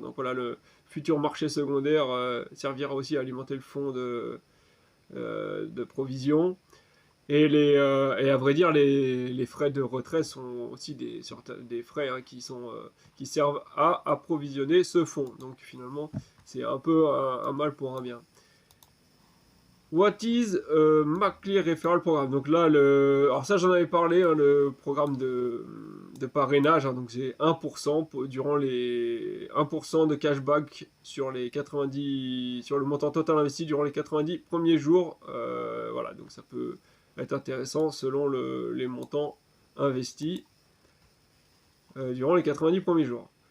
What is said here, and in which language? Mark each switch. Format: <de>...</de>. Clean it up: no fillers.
<fr>Donc voilà, le futur marché secondaire servira aussi à alimenter le fonds de provision. Et à vrai dire, les frais de retrait sont aussi des frais hein, qui servent à approvisionner ce fonds. Donc finalement, c'est un peu un mal pour un bien.</fr> <en>What is MacClear Referral Programme?</en> <fr>Donc là, alors ça j'en avais parlé, hein, le programme de parrainage, hein, donc c'est 1% durant les 1% de cashback sur les 90, sur le montant total investi durant les 90 premiers jours. Voilà, donc ça peut être intéressant selon les montants investis durant les 90 premiers jours.</fr>